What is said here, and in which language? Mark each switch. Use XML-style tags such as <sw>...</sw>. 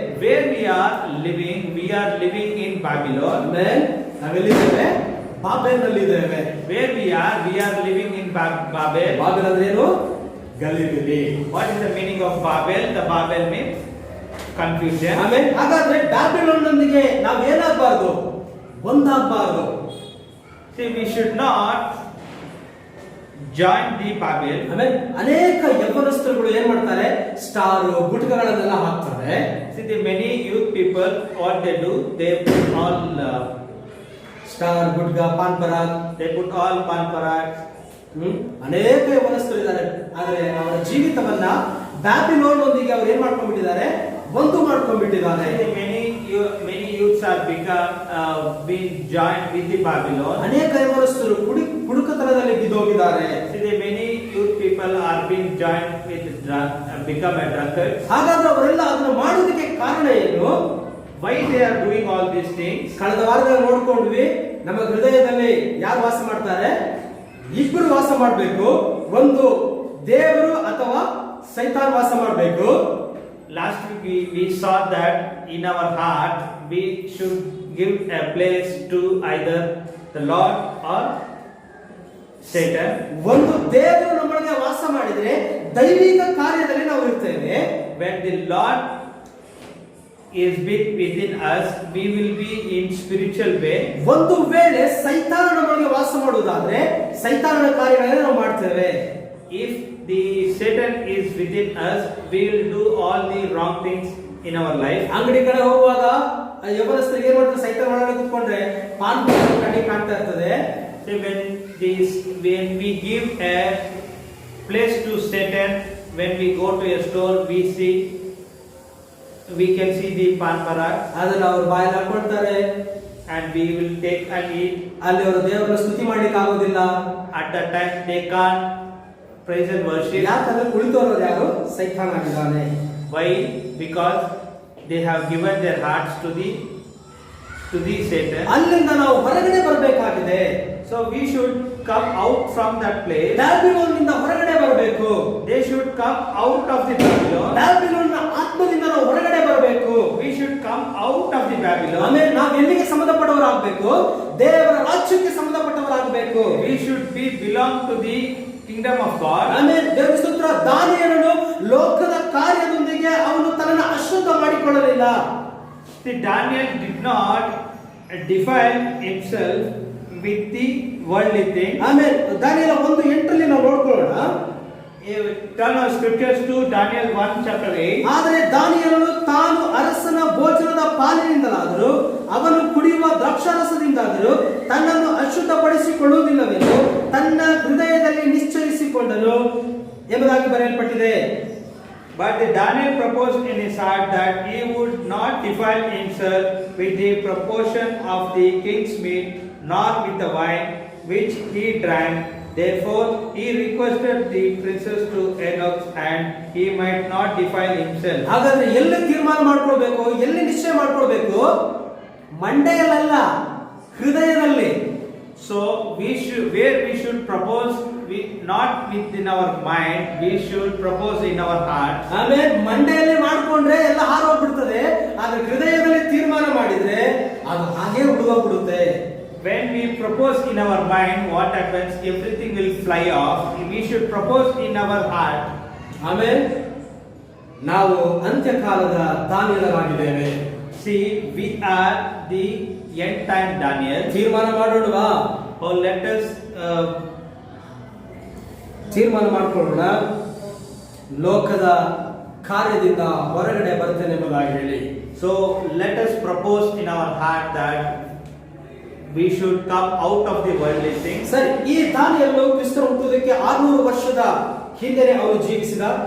<en>Where we are living in Babylon.</en> <kn>ಆಮೇಲೆ ನಾವೆಲ್ಲಿದ್ದೇವೆ? ಬಾಬೆಲ್ನಲ್ಲಿ ಇದ್ದೇವೆ.</kn> <en>Where we are living in Babel.</en> <kn>Babel ಅಂದ್ರೆ ಏನು? ಗಲಿಬಿಲಿ.</kn> <en>What is the meaning of Babel? The Babel means confusion.</en> <kn>ಆಮೇಲೆ ಹಾಗಾದ್ರೆ ಬ್ಯಾಬಿಲೋನ್ನೊಂದಿಗೆ ನಾವು ಏನಾಗಬಾರ್ದು? ಒಂದಾಗಬಾರ್ದು.</kn> <en>See, we should not join the Babel.</en> <kn>ಆಮೇಲೆ ಅನೇಕ ಯೌವನಸ್ಥರುಗಳು ಏನ್ ಮಾಡ್ತಾರೆ? ಸ್ಟಾರ್ ಗುಟ್ಕಗಳನ್ನೆಲ್ಲ ಹಾಕ್ತಾರೆ.</kn> <en>See, the many youth people, what they do, they put all</en> <kn>star, gutka, PAN Parag,</kn> <en>they put all pan parak.</en> <kn>ಅನೇಕ ಯೌವನಸ್ಥರು ಇದ್ದಾರೆ. ಆದರೆ ಅವರ ಜೀವಿತವನ್ನ ಬ್ಯಾಬಿಲೋನ್ನೊಂದಿಗೆ ಅವರು ಏನ್ ಮಾಡ್ಕೊಂಡ್ಬಿಟ್ಟಿದ್ದಾರೆ? ಒಂದು ಮಾಡ್ಕೊಂಡ್ಬಿಟ್ಟಿದ್ದಾರೆ.</kn> <en>Many youths are being joined with the Babylon.</en> <kn>ಅನೇಕ ಯೌವನಸ್ಥರು ಕುಡುಕತನದಲ್ಲಿ ಬಿದ್ದೋಗಿದ್ದಾರೆ.</kn> <en>See, the many youth people are being joined with become a drunkard.</en> <kn>ಹಾಗಾದ್ರೆ ಅವರೆಲ್ಲ ಅದನ್ನ ಮಾಡೋದಕ್ಕೆ ಕಾರಣ ಏನು?</kn> <en>Why they are doing all these things?</en> <kn>ಕಳೆದ ವಾರದಲ್ಲಿ ನೋಡ್ಕೊಂಡ್ವಿ, ನಮ್ಮ ಹೃದಯದಲ್ಲಿ ಯಾರು ವಾಸ ಮಾಡ್ತಾರೆ? ಇಬ್ಬರು ವಾಸ ಮಾಡಬೇಕು. ಒಂದು ದೇವರು ಅಥವಾ ಸೈತಾನ್ ವಾಸ ಮಾಡಬೇಕು.</kn> <en>Last week we saw that in our heart we should give a place to either the Lord or Satan.</en> <kn>ಒಂದು ದೇವರು ನಮ್ಮೊಳಗೆ ವಾಸ ಮಾಡಿದ್ರೆ ದೈವಿಕ ಕಾರ್ಯದಲ್ಲಿ ನಾವು ಇರ್ತೇವೆ.</kn> <en>When the Lord is within us, we will be in spiritual way.</en> <kn>ಒಂದು ವೇಳೆ ಸೈತಾನ ನಮ್ಮೊಳಗೆ ವಾಸ ಮಾಡುವುದಾದ್ರೆ ಸೈತಾನನ ಕಾರ್ಯಗಳನ್ನು ನಾವು ಮಾಡ್ತೇವೆ.</kn> <en>If the Satan is within us, we will do all the wrong things in our life.</en> <kn>ಅಂಗಡಿ ಕಡೆ ಹೋಗುವಾಗ ಯೌವನಸ್ಥರಿಗೆ ಏನ್ ಮಾಡ್ತಾರೆ? ಸೈತಾನ ಒಳಗಡೆ ಕೂತ್ಕೊಂಡ್ರೆ ಪಾನ್ ಕಣ್ಣಿಗೆ ಕಾಣ್ತಾ ಇರ್ತದೆ.</kn> <en>So when we give a place to Satan, when we go to a store, we can see the pan parak.</en> <kn>ಅದನ್ನ ಅವರು ಬಾಯಲ್ಲಿ ಹಾಕೊಳ್ತಾರೆ.</kn> <en>And we will take and eat.</en> <kn>ಅಲ್ಲಿ ಅವರು ದೇವರನ್ನ ಸ್ತುತಿ ಮಾಡ್ಲಿಕ್ಕೆ ಆಗೋದಿಲ್ಲ.</kn> <en>At that time they can't praise and worship.</en> <kn>ಯಾಕಂದ್ರೆ ಕುಳಿತವರು ಯಾರು? ಸೈತಾನ ಆಗಿದ್ದಾನೆ.</kn> <en>Why? Because they have given their hearts to the Satan.</en> <kn>ಅಲ್ಲಿಂದ ನಾವು ಹೊರಗಡೆ ಬರಬೇಕಾಗಿದೆ.</kn> <en>So we should come out from that place.</en> <kn>ಬ್ಯಾಬಿಲೋನ್ನಿಂದ ಹೊರಗಡೆ ಬರಬೇಕು.</kn> <en>They should come out of the Babylon.</en> <kn>ಬ್ಯಾಬಿಲೋನ್ನ ಆತ್ಮದಿಂದ ನಾವು ಹೊರಗಡೆ ಬರಬೇಕು.</kn> <en>We should come out of the Babylon.</en> <kn>ಆಮೇಲೆ ನಾವು ಎಲ್ಲಿಗೆ ಸಂಬಂಧಪಟ್ಟವರಾಗಬೇಕು? ದೇವರ ರಾಜ್ಯಕ್ಕೆ ಸಂಬಂಧಪಟ್ಟವರಾಗಬೇಕು.</kn> <en>We should belong to the kingdom of God.</en> <kn>ಆಮೇಲೆ ದೇವರ ಸ್ತೋತ್ರ. ದಾನಿಯೇಲನು ಲೋಕದ ಕಾರ್ಯದೊಂದಿಗೆ ಅವನು ತನ್ನನ್ನು ಅಶುದ್ಧ ಮಾಡಿಕೊಳ್ಳಲಿಲ್ಲ.</kn> <en>See, Daniel did not defile himself with the worldly thing.</en> <kn>ಆಮೇಲೆ ದಾನಿಯೇಲ 1:8 ನಾವು ನೋಡ್ಕೊಳ್ಳೋಣ.</kn> <en>Turn our scriptures to Daniel 1:8.</en> <kn>ಆದರೆ ದಾನಿಯೇಲನು ತಾನು ಅರಸನ ಭೋಜನದ ಪಾಲಿನಿಂದಲಾದರೂ ಅವನು ಕುಡಿಯುವ ದ್ರಾಕ್ಷಾರಸದಿಂದಾದರೂ ತನ್ನನ್ನು ಅಶುದ್ಧಪಡಿಸಿಕೊಳ್ಳುವುದಿಲ್ಲವೆಂದು ತನ್ನ ಹೃದಯದಲ್ಲಿ ನಿಶ್ಚಯಿಸಿಕೊಂಡನು ಎಂಬುದಾಗಿ ಬರೆಯಲ್ಪಟ್ಟಿದೆ.</kn> <en>But Daniel proposed in his heart that he would not defile himself with the proportion of the king's meat, nor with the wine which he drank. Therefore he requested the princes to announce, and he might not defile himself.</en> <kn>ಹಾಗಾದ್ರೆ ಎಲ್ಲಿ ತೀರ್ಮಾನ ಮಾಡ್ಕೊಳ್ಬೇಕು? ಎಲ್ಲಿ ನಿಶ್ಚಯ ಮಾಡ್ಕೊಳ್ಬೇಕು? ಮಂಡೆಯಲ್ಲ, ಹೃದಯದಲ್ಲಿ.</kn> <en>So where we should propose, not within our mind, we should propose in our heart.</en> <kn>ಆಮೇಲೆ ಮಂಡೆಯಲ್ಲಿ ಮಾಡ್ಕೊಂಡ್ರೆ ಎಲ್ಲ ಹಾರೋಗ್ಬಿಡ್ತದೆ, ಆದ್ರೆ ಹೃದಯದಲ್ಲಿ ತೀರ್ಮಾನ ಮಾಡಿದ್ರೆ ಅದು ಹಾಗೆ ಉಳಿದೋಗ್ಬಿಡುತ್ತೆ.</kn> <en>When we propose in our mind, what happens? Everything will fly off. We should propose in our heart.</en> <kn>ಆಮೇಲೆ ನಾವು ಅಂತ್ಯಕಾಲದ ದಾನಿಯರಾಗಿದ್ದೇವೆ.</kn> <en>See, we are the end time Daniel.</en> <kn>ತೀರ್ಮಾನ ಮಾಡೋಣವಾ?</kn> <en>Oh, let us</en> <kn>ತೀರ್ಮಾನ ಮಾಡ್ಕೊಳ್ಳೋಣ. ಲೋಕದ ಕಾರ್ಯದಿಂದ ಹೊರಗಡೆ ಬರ್ತೇನೆ ಎಂಬುದಾಗಿ ಹೇಳಿ.</kn> <en>So let us propose in our heart that we should come out of the worldly things.</en> <kn>ಸರಿ, ಈ ದಾನಿಯೇಲನು ಕ್ರಿಸ್ತನ ಹುಟ್ಟುವುದಕ್ಕೆ 600 ವರ್ಷದ ಹಿಂದೆ ಅವನು ಜೀವಿಸಿದ.</kn>